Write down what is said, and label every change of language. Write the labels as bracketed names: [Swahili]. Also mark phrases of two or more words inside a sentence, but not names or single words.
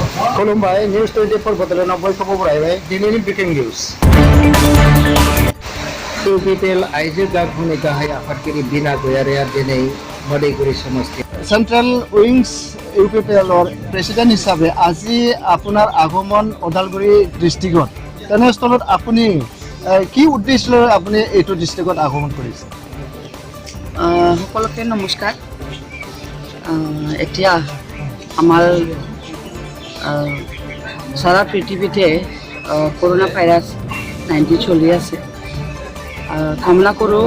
[Bodo] खुलुमबाय निउस 24 बड'लेण्डआव बयखौबो बरायबाय दिनैनि [English] breaking news [Bodo] इउपिपिएल आइजो गागुनि गाहाय आफादगिरि बिना गयारिया दिनै मदैगुरि समष्टि सेन्ट्रेल उइंस इउपिपिएल प्रेसिडेंट हिसाबै [Assamese] আজি আপোনাৰ আগমন ওদালগুৰি ডিস্ট্ৰিক্টত তেনেস্থলত আপুনি কি উদ্দেশ্য লৈ আপুনি এইটো ডিস্ট্ৰিক্টত আগমন কৰিছে সকলোকে নমস্কাৰ এতিয়া আমাৰ সারা পৃথিবীতে করোনা ভাইরাস 19 চলি আছে কামনা কৰোঁ